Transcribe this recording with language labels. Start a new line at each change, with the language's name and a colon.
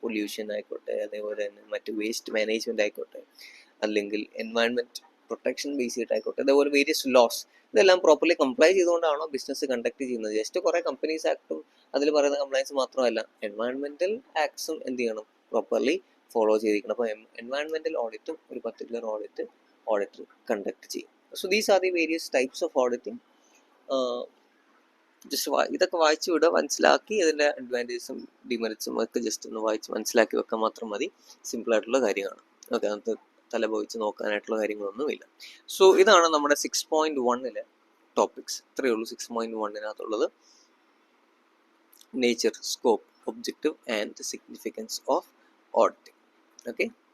Malayalam: Pollution ആയിക്കോട്ടെ, അതേപോലെ തന്നെ മറ്റ് വേസ്റ്റ് മാനേജ്മെൻറ്റ് ആയിക്കോട്ടെ, അല്ലെങ്കിൽ എൻവയൺമെൻറ്റ് പ്രൊട്ടക്ഷൻ ബേസ് ചെയ്തിട്ടായിക്കോട്ടെ, അതേപോലെ വേരിയസ് ലോസ് ഇതെല്ലാം പ്രോപ്പർലി കംപ്ലൈ ചെയ്തുകൊണ്ടാണോ ബിസിനസ് കണ്ടക്ട് ചെയ്യുന്നത്. ജസ്റ്റ് കുറേ കമ്പനീസ് ആക്ടും അതിൽ പറയുന്ന കംപ്ലൈൻസ് മാത്രമല്ല, എൻവയൺമെൻറ്റൽ ആക്ട്സും എന്ത് ചെയ്യണം, പ്രോപ്പർലി ഫോളോ ചെയ്തിരിക്കണം. അപ്പോൾ എൻവയൺമെൻറ്റൽ ഓഡിറ്റും ഒരു പർട്ടിക്കുലർ ഓഡിറ്റർ കണ്ടക്ട് ചെയ്യും.
English: So these are the various types of auditing.
Malayalam: Just ഇതൊക്കെ വായിച്ചു വിടുക, മനസ്സിലാക്കി ഇതിൻ്റെ അഡ്വാൻറ്റേജസും ഡിമെറിറ്റ്സും ഒക്കെ ജസ്റ്റ് ഒന്ന് വായിച്ച് മനസ്സിലാക്കി വെക്കാൻ മാത്രം മതി. സിമ്പിളായിട്ടുള്ള കാര്യമാണ്. ഓക്കെ, അതിനകത്ത് തലപോയിച്ച് നോക്കാനായിട്ടുള്ള കാര്യങ്ങളൊന്നുമില്ല. സോ ഇതാണ് നമ്മുടെ 6.1 ടോപ്പിക്സ്. ഇത്രയേ ഉള്ളൂ 6.1
English: Nature, scope, objective and significance of auditing.
Malayalam: Okay.